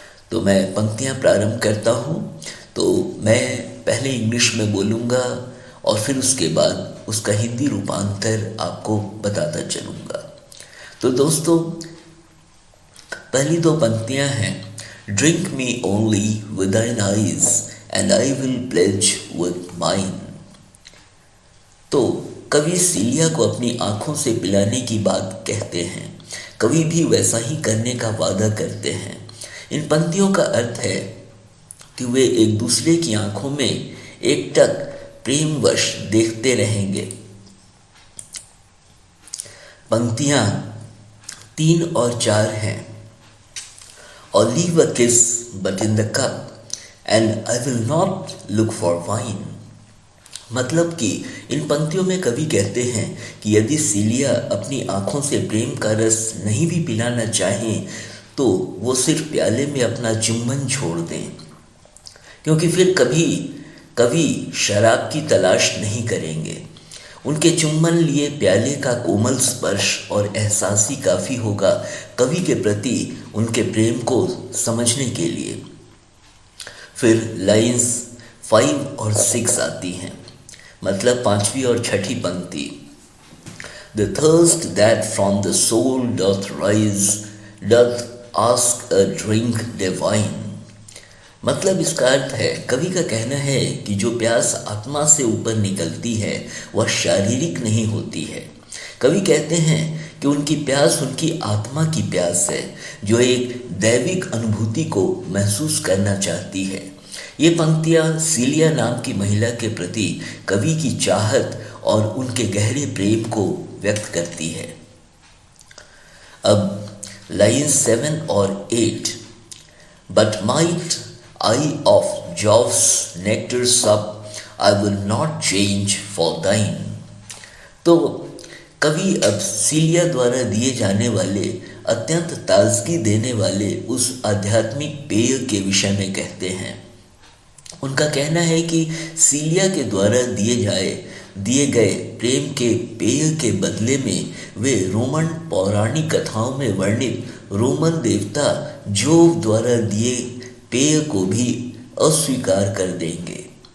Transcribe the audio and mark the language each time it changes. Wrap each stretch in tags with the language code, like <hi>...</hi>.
<hi>तो मैं पंक्तियां प्रारंभ करता हूं। तो मैं पहले इंग्लिश में बोलूँगा और फिर उसके बाद उसका हिंदी रूपांतर आपको बताता चलूँगा। तो दोस्तों, पहली 2 पंक्तियां हैं।</hi> <en>Drink me only with thine eyes, and I will pledge with mine.</en> <hi>तो कवि सीलिया को अपनी आंखों से पिलाने की बात कहते हैं। कवि भी वैसा ही करने का वादा करते हैं। इन पंक्तियों का अर्थ है कि वे एक दूसरे की आंखों में एकटक प्रेमवश देखते रहेंगे। पंक्तियां 3 और 4 हैं।</hi> <en>Or leave a kiss but in the cup, and I will not look for wine.</en> <hi>मतलब कि इन पंक्तियों में कवि कहते हैं कि यदि सीलिया अपनी आंखों से प्रेम का रस नहीं भी पिलाना चाहें तो वो सिर्फ प्याले में अपना चुम्बन छोड़ दें, क्योंकि फिर कभी कवि शराब की तलाश नहीं करेंगे। उनके चुम्बन लिए प्याले का कोमल स्पर्श और एहसास ही काफ़ी होगा कवि के प्रति उनके प्रेम को समझने के लिए। फिर लाइन्स 5 और 6 आती हैं, मतलब 5वीं और 6ठी पंक्ति।</hi> <en>The thirst that from the soul doth rise, doth ask a drink divine.</en> <hi>मतलब इसका अर्थ है, कवि का कहना है कि जो प्यास आत्मा से ऊपर निकलती है वह शारीरिक नहीं होती है। कवि कहते हैं कि उनकी प्यास उनकी आत्मा की प्यास है, जो एक दैविक अनुभूति को महसूस करना चाहती है। ये पंक्तियां सीलिया नाम की महिला के प्रति कवि की चाहत और उनके गहरे प्रेम को व्यक्त करती है। अब लाइन 7 और 8।</hi> <en>But might I of Jove's nectar sup, I will not change for thine.</en> <hi>तो कवि अब सीलिया द्वारा दिए जाने वाले अत्यंत ताजगी देने वाले उस आध्यात्मिक पेय के विषय में कहते हैं। उनका कहना है कि सीलिया के द्वारा दिए गए प्रेम के पेय के बदले में वे रोमन पौराणिक कथाओं में वर्णित रोमन देवता जोव द्वारा दिए पेय को भी अस्वीकार कर देंगे।</hi>